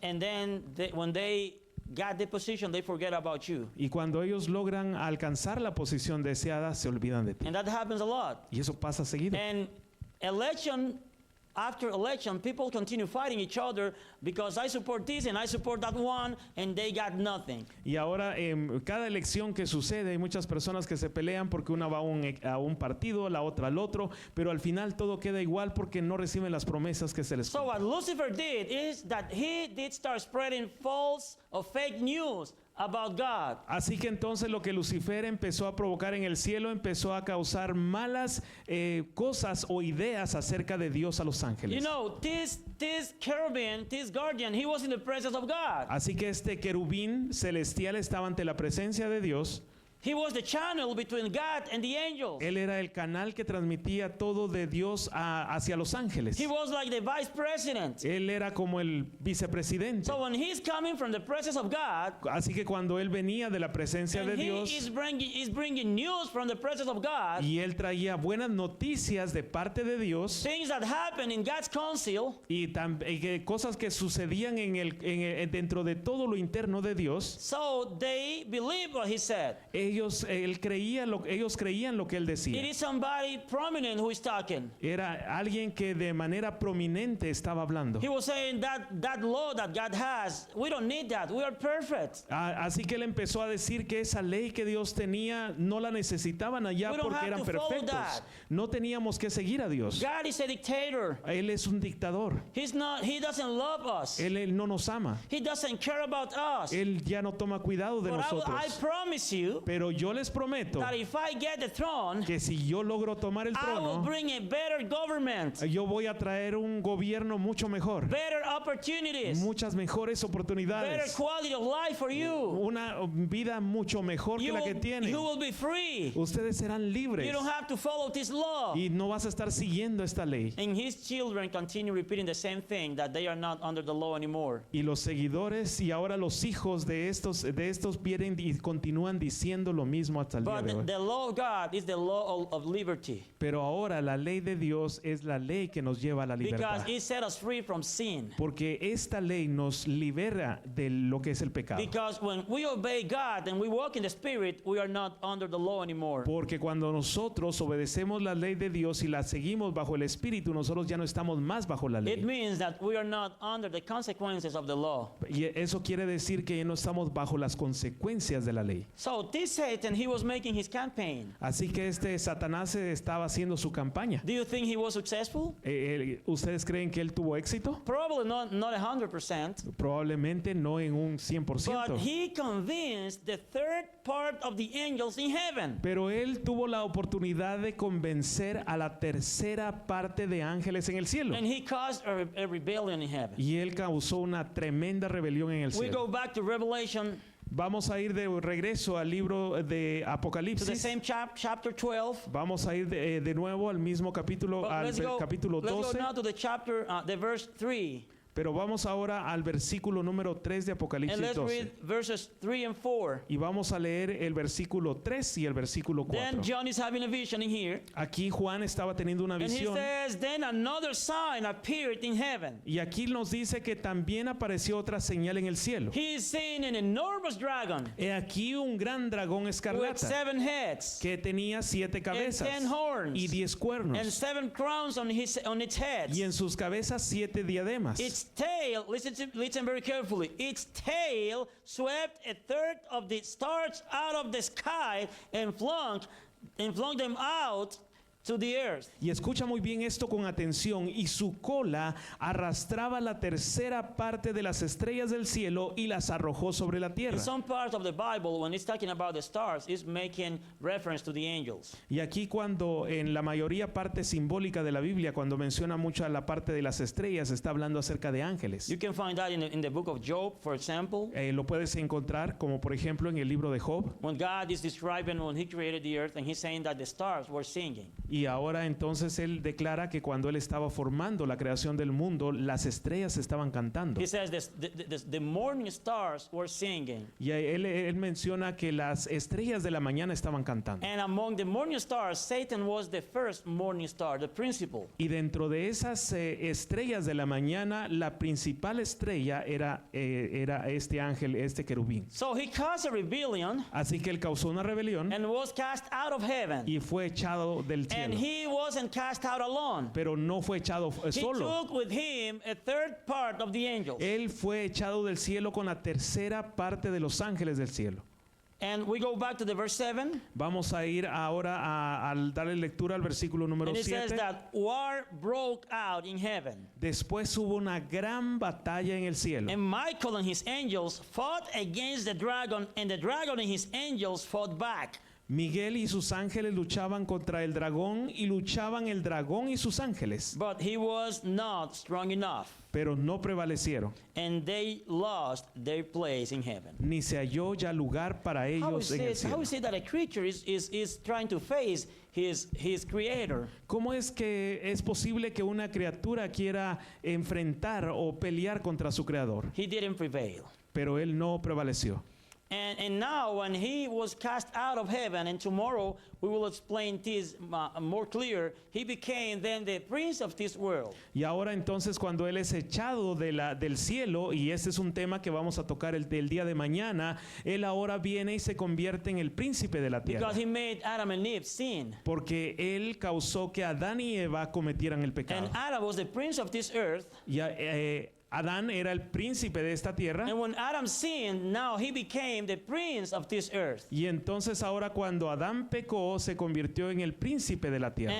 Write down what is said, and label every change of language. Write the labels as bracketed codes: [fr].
[en] and then when they got the position, they forget about you. [es] y cuando ellos logran alcanzar la posición deseada, se olvidan de ti. [en] And that happens a lot. [es] Y eso pasa seguido. [en] And election after election, people continue fighting each other because I support this and I support that one, and they got nothing. [es] Y ahora, cada elección que sucede, hay muchas personas que se pelean porque una va a un partido, la otra al otro, pero al final todo queda igual porque no reciben las promesas que se les [en] So [es] cumplen. [en] what Lucifer did is that he did start spreading false or fake news about God. [es] Así que entonces lo que Lucifer empezó a provocar en el cielo empezó a causar malas cosas o ideas acerca de Dios a los [en] You [es] ángeles. [en] know, this cherubim, this guardian, he was in the presence of God. [es] Así que este querubín celestial estaba ante la presencia de Dios. [en] He was the channel between God and the angels. [es] Él era el canal que transmitía todo de Dios hacia los ángeles. [en] He was like the vice president. [es] Él era como el vicepresidente. [en] So when he's coming from the presence of God, [es] Así que cuando él venía de la presencia de [en] and he [es] Dios [en] is bringing news from the presence of God, [es] y él traía buenas noticias de parte de Dios [en] things that happen in God's council, [es] y cosas que sucedían dentro de todo lo interno de Dios, [en] so they believe what he said. [es] ellos creían lo que él [en] It [es] decía. [en] is somebody prominent who is talking. [es] Era alguien que de manera prominente estaba hablando. [en] He was saying that law that God has, we don't need that. We are perfect. [es] Así que él empezó a decir que esa ley que Dios tenía no la necesitaban allá [en] We don't [es] porque [en] have [es] eran [en] to follow [es] perfectos. [en] that. [es] No teníamos que seguir a Dios. [en] God is a dictator. [es] Él es un dictador. [en] He doesn't love us. [es] Él no nos ama. [en] He doesn't care about us. [es] Él ya no toma cuidado de [en] But I [es] nosotros. [en] promise you [es] Pero yo les prometo [en] that if I get the throne, [es] que si yo logro tomar el [en] I will [es] trono, [en] bring a better government, [es] yo voy a traer un gobierno mucho mejor, [en] better opportunities, [es] muchas mejores [en] better [es] oportunidades, [en] quality of life for you. [es] una vida mucho mejor que [en] You [es] la que tienen. [en] will be free. [es] Ustedes serán libres [en] You don't have to follow this law. [es] y no vas a estar siguiendo esta ley. [en] And his children continue repeating the same thing, that they are not under the law anymore. [es] Y los seguidores y ahora los hijos de estos vienen y continúan diciendo lo mismo hasta el día de [en] But [es] hoy. [en] the law of God is the law of liberty, [es] Pero ahora la ley de Dios es la ley que nos lleva a la libertad. [en] because it set us free from sin. [es] Porque esta ley nos libera de lo que es el pecado. [en] Because when we obey God and we walk in the Spirit, we are not under the law anymore. [es] Porque cuando nosotros obedecemos la ley de Dios y la seguimos bajo el Espíritu, nosotros ya no estamos más bajo la [en] It [es] ley. [en] means that we are not under the consequences of the law. [es] Y eso quiere decir que ya no estamos bajo las consecuencias de la ley. [en] So this Satan, he was making his campaign. [es] Así que este Satanás estaba haciendo su campaña. [en] Do you think he was successful? [es] ¿Ustedes creen que él tuvo éxito? [en] Probably not 100%. [es] Probablemente no en un [en] But [es] 100%. [en] he convinced the third part of the angels in heaven. [es] Pero él tuvo la oportunidad de convencer a la tercera parte de ángeles en el cielo. [en] And he caused a rebellion in heaven. [es] Y él causó una tremenda rebelión en el [en] We [es] cielo. [en] go back to Revelation, [es] Vamos a ir de regreso al libro de [en] to the [es] Apocalipsis. [en] same chapter 12. [es] Vamos a ir de nuevo al mismo capítulo, [en] But [es] al capítulo [en] let's go [es] 12. [en] now to the chapter, the verse 3. [es] Pero vamos ahora al versículo número 3 de [en] And [es] Apocalipsis [en] let's [es] 12. [en] read verses 3 and 4. [es] Y vamos a leer el versículo 3 y el versículo 4. [en] Then John is having a vision in here. [es] Aquí Juan estaba teniendo una [en] And he [es] visión. [en] says, then another sign appeared in heaven. [es] Y aquí nos dice que también apareció otra señal en el cielo. [en] He is seeing an enormous dragon [es] He aquí un gran dragón [en] with [es] escarlata [en] 7 heads [es] que tenía 7 [en] and [es] cabezas [en] 10 horns [es] y 10 [en] and [es] cuernos [en] 7 crowns on its heads. [es] y en sus cabezas 7 diademas. [en] Its tail, listen very carefully. Its tail swept a third of the stars out of the sky and flung and flung them out to the earth. [es] Y escucha muy bien esto con atención. Y su cola arrastraba la tercera parte de las estrellas del cielo y las arrojó sobre la [en] In [es] tierra. [en] some parts of the Bible, when it's talking about the stars, it's making reference to the angels. [es] Y aquí cuando en la mayoría parte simbólica de la Biblia, cuando menciona mucho a la parte de las estrellas, está hablando acerca de ángeles. [en] You can find that in the book of Job, for example, [es] Lo puedes encontrar como por ejemplo en el libro de Job. [en] when God is describing when he created the earth and he's saying that the stars were singing. [es] Y ahora entonces él declara que cuando él estaba formando la creación del mundo, las estrellas estaban cantando. [en] He says the morning stars were singing. [es] Y él menciona que las estrellas de la mañana estaban cantando. [en] And among the morning stars, Satan was the first morning star, the principal. [es] Y dentro de esas estrellas de la mañana, la principal estrella era este ángel, este querubín. [en] So he caused a rebellion [es] Así que él causó una rebelión [en] and was cast out of heaven. [es] y fue echado del [en] And [es] cielo. [en] he wasn't cast out alone. [es] Pero no fue echado [en] He [es] solo. [en] took with him a third part of the angels. [es] Él fue echado del cielo con la tercera parte de los ángeles del cielo. [en] And we go back to the verse 7. [es] Vamos a ir ahora al darle lectura al versículo número [en] And it says [es] 7. [en] that war broke out in heaven. [es] Después hubo una gran batalla en el cielo. [en] And Michael and his angels fought against the dragon, and the dragon and his angels fought back. [es] Miguel y sus ángeles luchaban contra el dragón y luchaban el dragón y sus ángeles, [en] But he was not strong enough, [es] pero no prevalecieron, [en] and they lost their place in heaven. [es] ni se halló ya lugar para ellos en el [en] How [es] cielo. [en] is it that a creature is trying to face his creator? [es] ¿Cómo es que es posible que una criatura quiera enfrentar o pelear contra su creador? [en] He didn't prevail. [es] Pero él no prevaleció. [en] And now when he was cast out of heaven, and tomorrow we will explain this more clear, he became then the prince of this world. [es] Y ahora entonces cuando él es echado del cielo, y este es un tema que vamos a tocar el día de mañana, él ahora viene y se convierte en el príncipe de la tierra. [en] Because he made Adam and Eve sin. [es] Porque él causó que Adán y Eva cometieran el pecado. [en] And Adam was the prince of this earth. [es] Y Adán era el príncipe de esta tierra. [en] And when Adam sinned, now he became the prince of this earth. [es] Y entonces ahora cuando Adán pecó, se convirtió en el príncipe de la tierra.